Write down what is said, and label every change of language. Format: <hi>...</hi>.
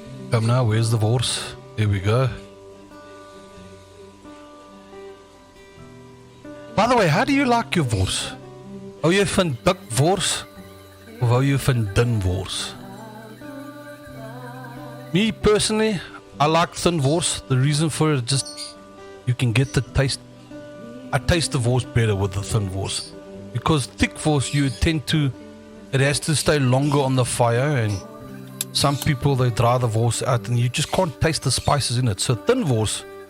<en>Come now, where's the wors? There we go. By the way, how do you like your wors?</en> <af>Hou jy van dik wors of hou jy van dun wors?</af> <en>Me personally, I like thin wors. The reason for it is just you can get the taste. I taste the wors better with the thin wors. Because thick wors, you tend to, it has to stay longer on the fire, and some people, they dry the wors out and you just can't taste the spices in it. So thin wors,</en>